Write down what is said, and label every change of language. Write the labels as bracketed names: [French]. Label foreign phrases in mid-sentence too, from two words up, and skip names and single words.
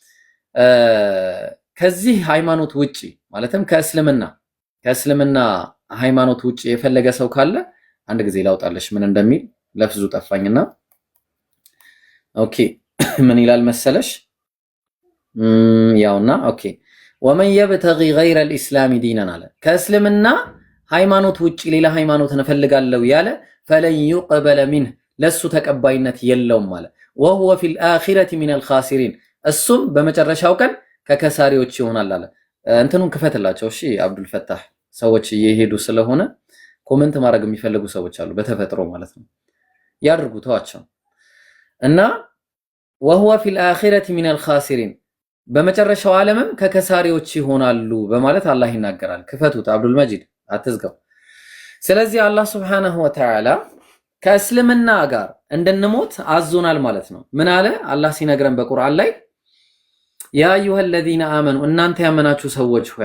[Amharic] ከዚህ ሃይማኖት ውጪ ማለትም ከእስልምና ሃይማኖት ውጪ የፈለገ ሰው ካለ አንድ ጊዜ ላውጣለሽ ምን እንደሚል ለፍዙ ጠፋኝና ኦኬ ምን ይላል መሰለሽ ያውና ኦኬ [Arabic] ومن يبتغ غير الإسلام دينا [Amharic] አለ ከእስልምና ሃይማኖት ውጪ ሌላ ሃይማኖትን እፈልጋለሁ ያለ [Arabic] فلن يقبل منه [Amharic] ለሱ ተቀባይነት የለውም አለ [Arabic] وهو في الاخره من الخاسرين [Amharic] እሱም በመጨረሻው ቀን ከከሳሪዎች ይሆናል አለ። እንትኑን ክፈትላቸው እሺ አብዱል ፈታህ ሰዎች እየሄዱ ስለሆነ ኮሜንት ማድረግ የሚፈልጉ ሰዎች አሉ በተፈጥሮ ማለት ነው ያድርጉ ተዋቸው እና [Arabic] وهو في الاخره من الخاسرين [Amharic] በመጨረሻው ዓለምም ከከሳሪዎች ይሆናሉ በማለት አላህ ይናገራል። ክፈቱት አብዱል መጂድ አትዝጋው። ስለዚህ አላህ [Arabic] سبحانه وتعالى [Amharic] ከእስልምና ጋር እንድንሞት አዞናል ማለት ነው። ምን አለ አላህ ሲነግረን በቁርአን ላይ [Arabic] يا أيها الذين آمنوا [Amharic] እናንተ ያመናችሁ ሰዎች ሆይ